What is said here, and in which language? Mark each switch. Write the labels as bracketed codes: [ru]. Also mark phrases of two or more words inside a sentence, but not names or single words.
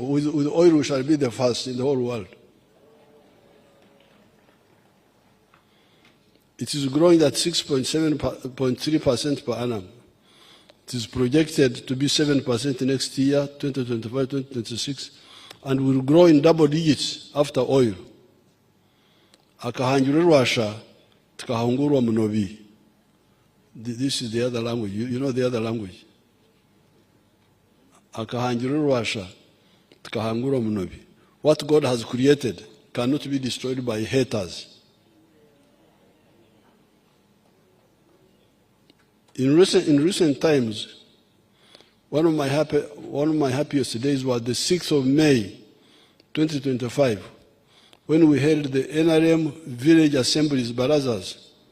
[en] With oil, we shall be the first in the whole world. It is growing at 6.3% per annum. It is projected to be 7% next year, 2025, 2026, and will grow in double digits after oil. [nyn] Akahanjururwasha, tukahungurwa munobi. [en] This is the other language. You know the other language. [nyn] Akahanjururwasha, tukahungurwa munobi. [en] What God has created cannot be destroyed by haters. In recent times, one of my happiest days was the 6th of May, 2025, when we held the NRM Village Assemblies Barazas